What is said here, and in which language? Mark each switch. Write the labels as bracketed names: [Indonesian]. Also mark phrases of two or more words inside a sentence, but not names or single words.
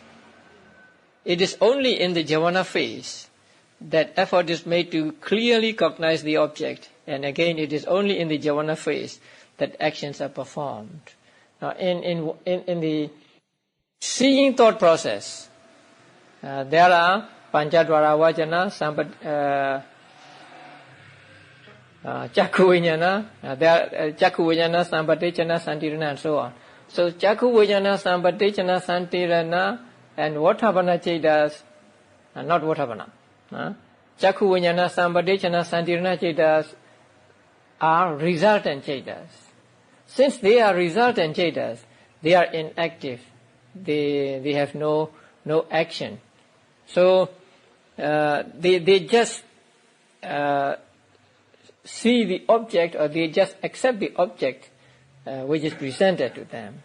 [English] It is only in the jhana phase that effort is made to clearly cognize the object, and again it is only in the jhana phase that actions are performed. Now in the seeing thought process, there are [Pali] panchadvara vajana, chakku vijnana, chakku vijnana, sampatichana, santirana, [English] and so on. So [Pali] chakku vijnana, sampatichana, santirana, [English] and [Pali] vatabhana cettas, [English] not vatabhana. [Pali] Chakku vijnana, sampatichana, santirana cettas [English] are resultant cetas. Since they are resultant cetas, they are inactive. They have no action. So they just see the object, or they just accept the object which is presented to them.